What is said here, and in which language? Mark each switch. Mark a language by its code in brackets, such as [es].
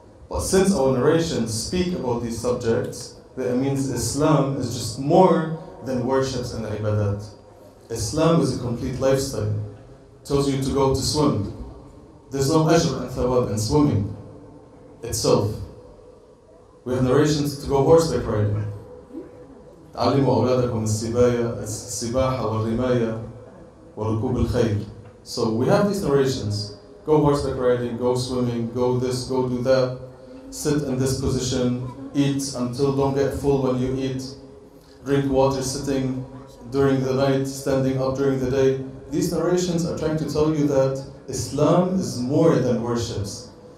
[en] But since our narrations speak about these subjects, that means Islam is just more than worships and ibadat. Islam is a complete lifestyle. It tells you to go to swim. There's no ajr and thawab in swimming itself. We have narrations to go horseback riding. [ar] علموا أولادكم السباحة والرماية وركوب الخيل. [en] So we have these narrations. Go horseback riding, go swimming, go this, go do that. Sit in this position, eat until don't get full when you eat. Drink water sitting during the night, standing up during the day. These narrations are trying to tell you that Islam is more than worships.